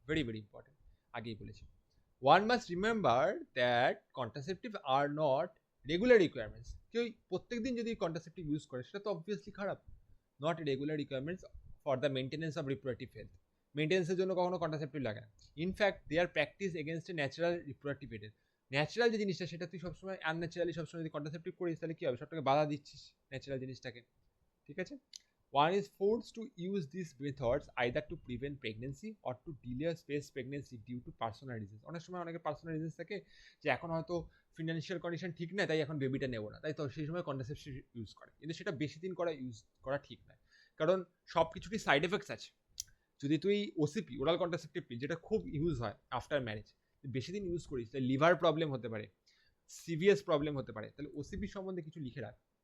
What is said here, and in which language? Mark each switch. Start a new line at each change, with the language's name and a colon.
English: Very very important,
Bangla: আগেই বলেছি।
English: One must remember that contraceptive are not regular requirements.
Bangla: কেউ প্রত্যেকদিন যদি contraceptive ইউজ করে সেটা তো অবভিয়াসলি খারাপ।
English: Not regular requirements for the maintenance of reproductive health.
Bangla: মেনটেন্সের জন্য কখনো কন্ট্রাসেপ্টিভ লাগে না।
English: In fact they are practice against a natural reproductive এডের।
Bangla: Natural যে জিনিসটা সেটা তুই সবসময় আনন্যাচারালি সবসময় যদি কন্ট্রাসেপটিভ করিস তাহলে কি হবে, সবটাকে বাধা দিচ্ছিস ন্যাচারাল জিনিসটাকে, ঠিক আছে।
English: One is forced to use these methods either to prevent pregnancy or to delay space pregnancy due to personal reasons.
Bangla: অনেক সময় অনেকের পার্সোনাল রিজনস থাকে যে এখন হয়তো ফিনান্সিয়াল কন্ডিশন ঠিক না, তাই এখন বেবিটা নেবো না, তাই তো সেই সময় কন্ট্রাসেপশন ইউজ করে, কিন্তু সেটা বেশি দিন ইউজ করা ঠিক নয়, কারণ সব কিছুরই সাইড এফেক্টস আছে। যদি তুই ওসিপি ওরাল কন্ট্রাসেপটিভ পিল যেটা খুব ইউজ হয় আফটার ম্যারেজ বেশি দিন ইউজ করিস তাহলে লিভার প্রবলেম হতে পারে, সিভিয়াস প্রবলেম হতে পারে, তাহলে ওসিপি সম্বন্ধে কিছু লিখে রাখ।